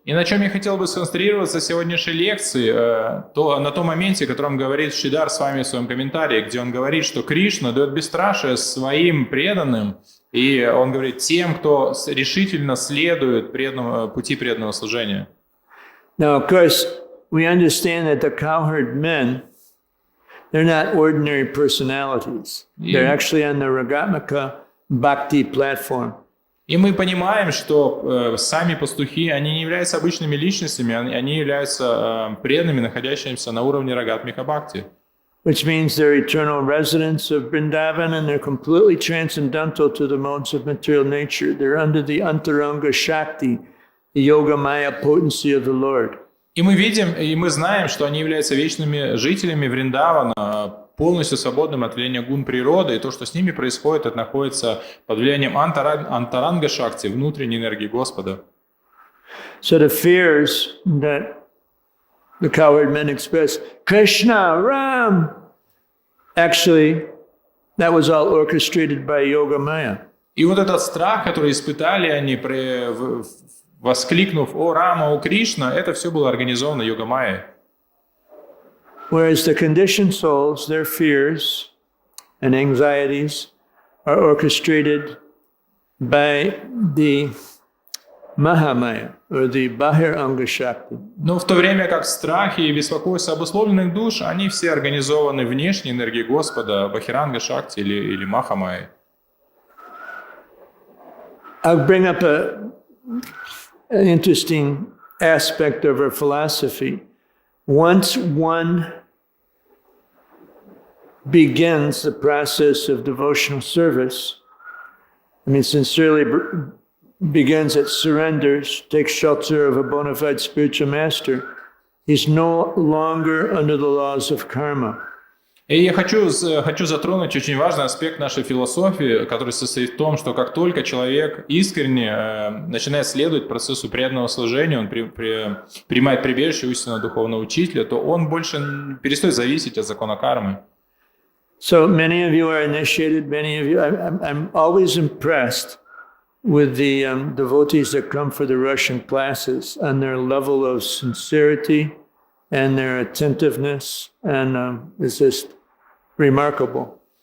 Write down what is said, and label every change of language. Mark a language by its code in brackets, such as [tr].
[ru] И на чем я хотел бы сконцентрироваться в сегодняшней лекции, на том моменте, о котором говорит Шридар с вами в своем комментарии, где он говорит, что Кришна дает бесстрашие своим преданным, и он говорит тем, кто решительно следует пути преданного служения. [en] Now, of course, we understand that the cowherd men, they're not ordinary personalities. They're actually on the Ragatmika Bhakti platform. [ru] И мы понимаем, что сами пастухи, они не являются обычными личностями, они являются преданными, находящимися на уровне Рагатмика Бхакти. [en] Which means they're eternal residents of Vrindavan and they're completely transcendental to the modes of material nature. They're under the Antaranga Shakti, the Yoga Maya potency of the Lord. [ru] И мы видим, и мы знаем, что они являются вечными жителями Вриндавана, полностью свободным от влияния гун природы, и то, что с ними происходит, это находится под влиянием Антаранга Шакти, внутренней энергии Господа. [en] So the fears that the cowherd men express, Krishna, Ram, actually, that was all orchestrated by Yoga Maya. [ru] И вот этот страх, который испытали они, воскликнув «О Рама, о Кришна», это все было организовано Йога Майей. [en] Whereas the conditioned souls, their fears and anxieties are orchestrated by the Mahamaya, or the Bahir Anga Shakti. [ru] Но в то время как страхи и беспокойство обусловленных душ, они все организованы внешней энергией Господа, Бахиранга Шакти или Махамайи. [en] I'll bring up an interesting aspect of our philosophy. Once one begins the process of devotional service, sincerely begins at surrenders, takes shelter of a bona fide spiritual master, he's no longer under the laws of karma. [ru] И я хочу затронуть очень важный аспект нашей философии, который состоит в том, что как только человек искренне начинает следовать процессу преданного служения, он принимает прибежище истинного духовного учителя, то он больше перестает зависеть от закона кармы. [en] So many of you are initiated, many of you, I'm always impressed with the devotees that come for the Russian classes and their level of sincerity and their attentiveness, and it's just remarkable.